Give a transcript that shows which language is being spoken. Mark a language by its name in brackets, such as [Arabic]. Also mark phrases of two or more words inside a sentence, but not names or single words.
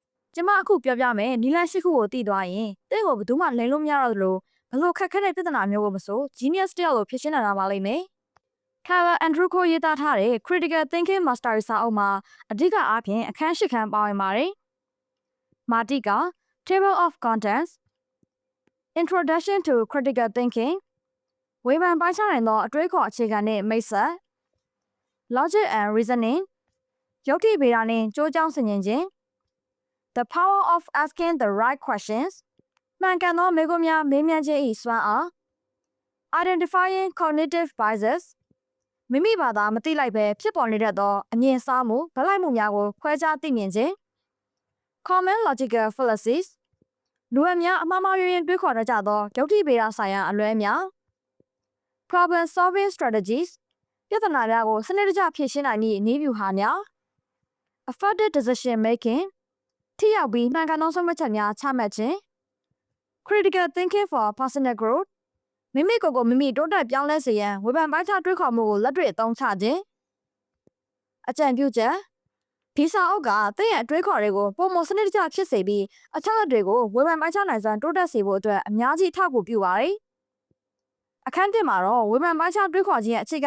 [Burmese] ကျမအခုပြောပြမယ်နီလန်ရှိခုကိုတည်သွားရင်တင့်ကိုဘယ်သူမှလိန်လို့မရတော့သလိုဘလို့ခက်ခဲတဲ့ပြဿနာမျိုးကိုမဆို genius တယောက်လိုဖြစ်ရှင်းလာတာပါလိမ့်မယ် Carla Andrew ကိုရေးသားထားတဲ့ Critical Thinking Master စာအုပ်မှာအဓိကအားဖြင့်အခန်း၈ခန်းပါဝင်ပါတယ်မာတိက [English] Table of Contents Introduction to Critical Thinking [Burmese] ဝေဖန်ပိုင်းခြားနိုင်သောအတွေးခေါ်အခြေခံနှင့်မိတ်ဆက် [English] Logic and Reasoning [Burmese] ယုတ်တိဗေဒနှင့်ကြိုးကြောင်းဆင်ခြင်ခြင်း [English] The power of asking the right questions [Burmese] မှန်ကန်သောမေးခွန်းများမေးမြန်းခြင်း၏စွမ်းအား [English] Identifying cognitive biases [Burmese] မိမိဘာသာမသိလိုက်ပဲဖြစ်ပေါ်နေတတ်သောအမြင်စားမှုဗလိုက်မှုများကိုခွဲခြားသိမြင်ခြင်း [English] Common logical fallacies [Burmese] လူအများအမှားမှားယွင်းတွေးခေါ်တတ်ကြသောယုတ်တိဗေဒဆိုင်ရာအလွဲများ [English] Problem solving strategies [Burmese] ပြဿနာများကိုစနစ်တကျဖြေရှင်းနိုင်မည့်နည်းဗျူဟာများ [English] Effective decision making [Burmese] ထိရောက်ပြီးမှန်ကန်သောဆုံးဖြတ်ချက်များချမှတ်ခြင်း [English] Critical thinking for personal growth [Burmese] မိမိကိုယ်ကိုမိမိတိုးတက်ပြောင်းလဲစေရန်ဝေဖန်ပိုင်းခြားတွေးခေါ်မှုကိုလက်တွေ့အသုံးချခြင်းအကြံပြုချက်ဒီစာ အုပ်ကသင်ရဲ့အတွေးခေါ်တွေကိုပုံမစနစ်တကျဖြစ်စေပြီးအချက်အလက်တွေကိုဝေဖန်ပိုင်းခြားနိုင်စွမ်းတိုးတက်စေဖို့အတွက်အများကြီးအထောက်အကူပြုပါတယ်အခန်း1မှာတော့ဝေဖန်ပိုင်းခြားတွေးခေါ်ခြင်းရဲ့အခြေ